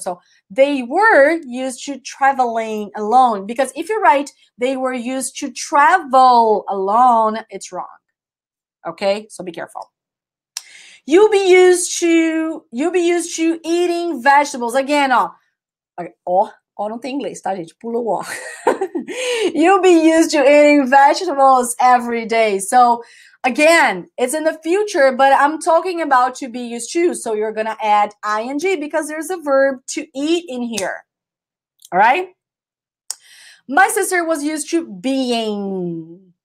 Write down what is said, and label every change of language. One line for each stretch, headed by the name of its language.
English: So they were used to traveling alone, because if you write they were used to travel alone, it's wrong. Okay, so be careful. You'll be used to eating vegetables. Again, ó.
Portuguese: Okay, ó não tem inglês, tá, gente? Pula o ó.
English: You'll be used to eating vegetables every day. So again, it's in the future, but I'm talking about to be used to. So you're going to add ing because there's a verb to eat in here. All right? My sister was used to being.